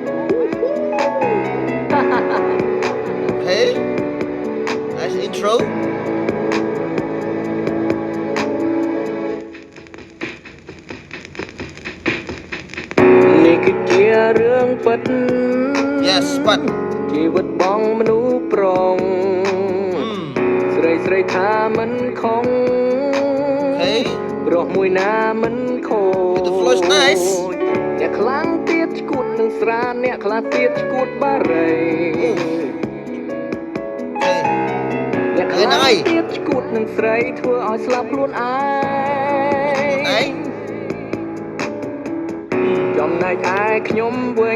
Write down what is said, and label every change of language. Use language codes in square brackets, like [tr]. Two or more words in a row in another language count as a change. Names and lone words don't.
[en] Okay. Nice intro. Yes, but [km] ជីវិតបងមនុស្សប្រងស្រីស្រីថាមិនខំ [en] okay. [km] ព្រោះមួយណាមិនខូច [en] The flow is nice. [km] អ្នកខ្លាំងទៀតឈួតនឹងស្រាអ្នកខ្លះទៀតឈួតបារី [en] Okay. [km] អ្នកខ្លាំងទៀតឈួតនឹងស្រីធ្វើឲ្យស្លាប់ខ្លួនឯង ចំណែកឯខ្ញុំវិញ